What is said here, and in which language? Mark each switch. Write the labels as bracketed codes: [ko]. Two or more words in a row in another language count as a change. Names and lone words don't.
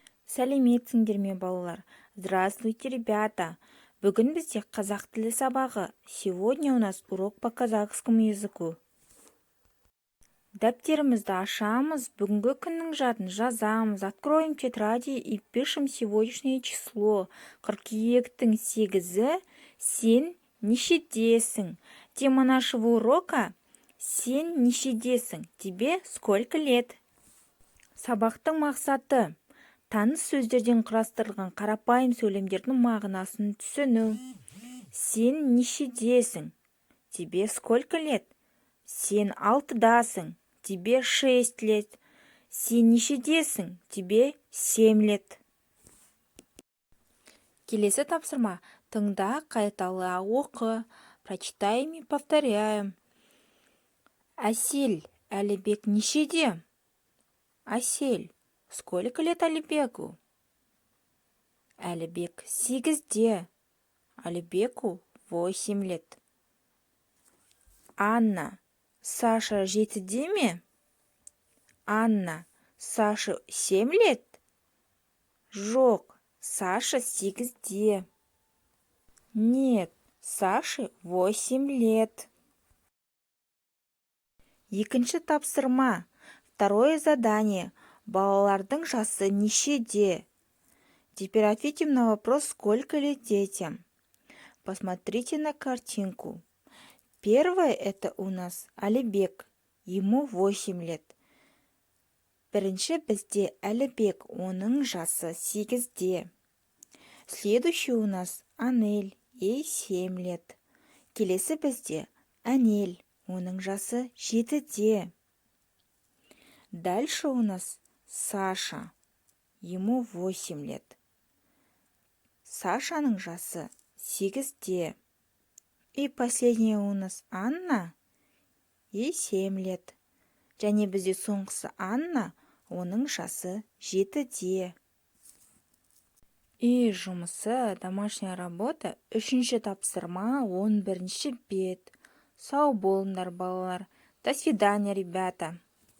[kk] Сәлеметсіңдер ме, балалар? [ru] Здравствуйте, ребята! [kk] Бүгін бізде қазақ тілі сабағы. [ru] Сегодня у нас урок по казахскому языку. [kk] Дәптерімізді ашамыз, бүгінгі күннің жадын жазамыз. [ru] Откроем тетради и пишем сегодняшнее число. [kk] Қыркүйектің 8-і. Сен нешедесің? [ru] Тема нашего урока – [kk] сен нешедесің? [ru] Тебе сколько лет? [kk] Сабақтың мақсаты – таныс сөздерден құрастырылған қарапайым сөйлемдердің мағынасын түсіну. Сен нешедесің? [ru] Тебе сколько лет? [kk] Сен 6-дасың? [ru] Тебе 6 лет. [kk] Сен нешедесің? [ru] Тебе 7 лет. [kk] Келесі тапсырма. Тыңда, қайтала оқы. [ru] Прочитаем и повторяем. [kk] Әсел, Әлібек нешеде? [ru] Әсел, сколько лет Әлібеку? [kk] Әлібек 8-де. [ru] Әлібеку 8 лет. [kk] Анна, Саша 7-де ме? [ru] Анна, Саша 7 лет? [kk] Жоқ, Саша 8-де. [ru] Нет, Саше 8 лет. [kk] Екінші тапсырма. [ru] Второе задание. [kk] Балалардың жасы нешеде? [ru] Теперь ответим на вопрос, сколько лет детям. Посмотрите на картинку. Первое это у нас Әлібек. Ему 8 лет. [kk] Бірінші бізде Әлібек, оның жасы 8-де. [ru] Следующий у нас Анель, ей 7 лет. [kk] Келесі бізде Әнел, оның жасы 7-де. [ru] Дальше у нас Саша, ему 8 лет. [kk] Сашаның жасы 8-де. [ru] И последняя у нас Анна, ей 7 лет. [kk] Және бізде соңғысы Анна, оның жасы 7-де. Үй жұмысы, [ru] домашняя работа, [kk] 3-ші тапсырма, 11-ші бет. Сау болыңдар, балалар. [ru] До свидания, ребята.